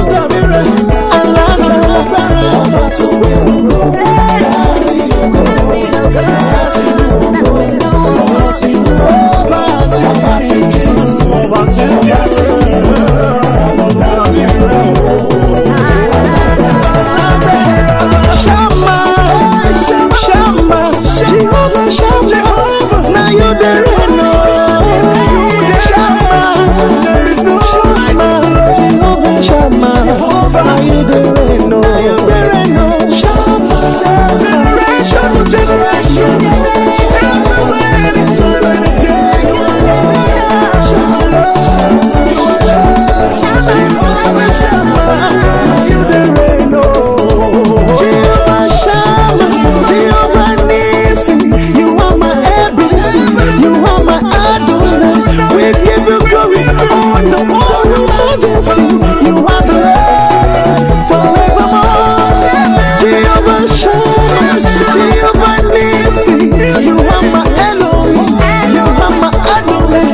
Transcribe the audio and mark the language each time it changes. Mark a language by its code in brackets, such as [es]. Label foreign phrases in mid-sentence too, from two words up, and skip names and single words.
[yo] Alágbára ọba tó gbé ògo láti ògo láti inú ògo lọ sínú ọba tí kì í sùn, ọba tí kì í rẹ̀, ta ló dàbí rẹ̀ o? [en] Shama, Jehovah Shama, now you the reign, Shama, Jehovah Shama, now you the reign, Shama, generation to generation, everywhere in eternity, Jehovah Shama, now you the reign, Jehovah Shama, Jehovah Nissi, you are my everything, you are my Adonai. We give you glory, honor, majesty. You are the Lord forevermore. Jehovah Shama, Jehovah Nissi, you are my Elohim, you are my Adonai.